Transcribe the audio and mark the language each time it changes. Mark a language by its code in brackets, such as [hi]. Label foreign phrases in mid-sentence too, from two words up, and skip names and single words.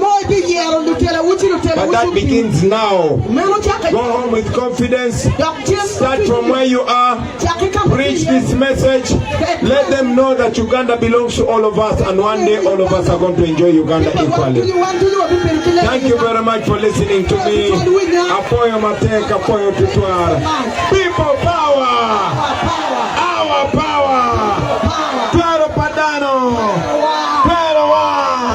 [en] But that begins now. Go home with confidence. Start from where you are. Preach this message. Let them know that Uganda belongs to all of us, and one day all of us are going to enjoy Uganda equally. Thank you very much for listening to me. [ach] Apoyo mateka, apoyo tutwara. [en] People power! Our power! [ach] Twero padano! Twero wa!